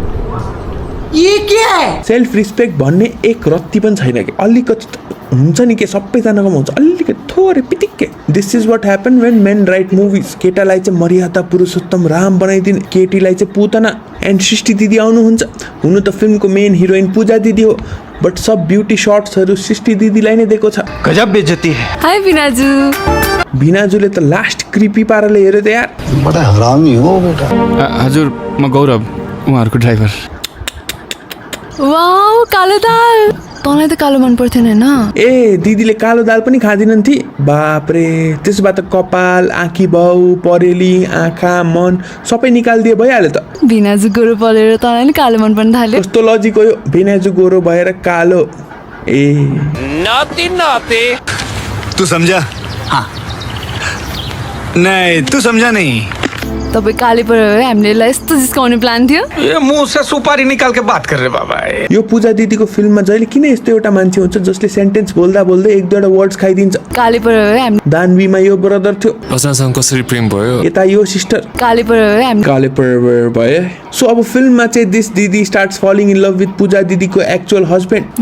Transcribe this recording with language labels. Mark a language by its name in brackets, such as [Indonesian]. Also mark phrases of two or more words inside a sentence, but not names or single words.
[Nepali] सेल्फ रिस्पेक्ट भन्ने एक रत्ती पनि छैन कि अलिकति हुन्छ नि के सबैजनाकोमा हुन्छ अलिकति थोरै पिटिक्के [English] this is what happen when men write movies [Nepali] केटालाई चाहिँ मर्यादा पुरुषोत्तम राम बनाइदिने केटीलाई चाहिँ पुतना एन्ड सृष्टि दिदी आउनुहुन्छ हुनु त फिल्मको मेन हिरोइन पूजा दिदी हो बट सब [English] beauty shotsहरू [Nepali] सृष्टि दिदीलाई नै दिएको छ [Hindi] गजब बेइज्जती है [Nepali] हाय बिनाजु भिनाजुले त [English] last creepy [Nepali] पाराले हेऱ्यो त यार [Hindi] बड़ा हरामी हो बेटा [Nepali] हजुर म गौरव उहाँहरूको ड्राइभर वाउ कालो दाल तँलाई त कालो मन पर्थेन होइन ए दिदीले कालो दाल पनि खाँदिनन् ती बापरे त्यसो भए त कपाल आँखी बाउ परेली आँखा मन सबै निकालिदिए भइहाल्यो त बिनाजु गोरो परेर तँलाई नि कालो मन पर्न थाल्यो कस्तो लजिक हो यो भिनाजु गोरो भएर कालो ए [Hindi] तू समझा हाँ नहीं तू समझा नहीं [Nepali] तपाईँ काले परेर हामीले यसलाई यस्तो जिस्काउने प्लान थियो [Hindi] ये मुंह से सुपारी निकाल के बात कर रहे बाबा [Nepali] यो पूजा दिदीको फिल्ममा जहिले किन यस्तो एउटा मान्छे हुन्छ जसले सेन्टेन्स बोल्दा बोल्दै एक दुईवटा वर्ड्स खाइदिन्छ काले परेर हामी दानवीमा यो ब्रदर थियो अचानक कसरी प्रेम भयो यता यो सिस्टर काले परेर हामी काले पर भए सो अब फिल्ममा चाहिँ दिस दिदी [English] starts falling in love with [Nepali] पूजा दिदीको [English] actual husband